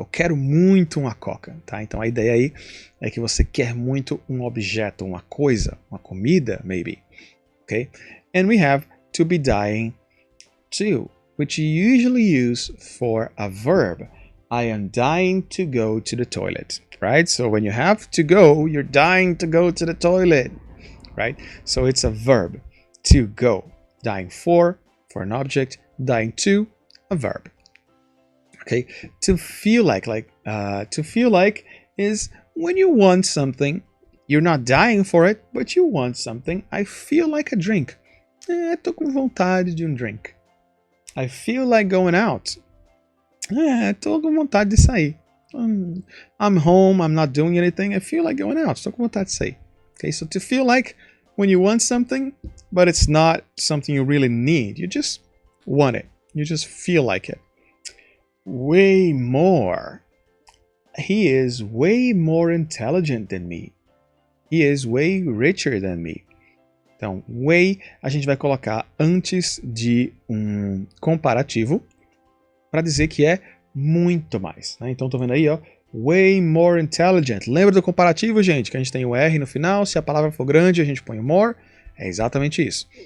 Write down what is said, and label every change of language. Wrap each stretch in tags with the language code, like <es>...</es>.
<pt>Eu quero muito uma coca, tá? Então a ideia aí é que você quer muito um objeto, uma coisa, uma comida, maybe.</pt> <en>Okay? And we have to be dying to, which you usually use for a verb. I am dying to go to the toilet, right? So when you have to go, you're dying to go to the toilet, right? So it's a verb, to go. Dying for an object, dying to, a verb. Okay, to feel like is when you want something, you're not dying for it, but you want something. I feel like a drink.</en> <pt>Tô com vontade de drink.</pt> <en>I feel like going out.</en> <pt>Tô com vontade de sair.</pt> <en>I'm home, I'm not doing anything. I feel like going out.</en> <pt>Tô com vontade de sair.</pt> <en>Okay, so to feel like when you want something, but it's not something you really need. You just want it. You just feel like it. Way more. He is way more intelligent than me. He is way richer than me.</en> <pt>Então, way a gente vai colocar antes de comparativo para dizer que é muito mais. Né? Então, tô vendo aí, ó,</pt> <en>way more intelligent.</en> <pt>Lembra do comparativo, gente? Que a gente tem o R no final, se a palavra for grande, a gente põe o more. É exatamente isso.</pt>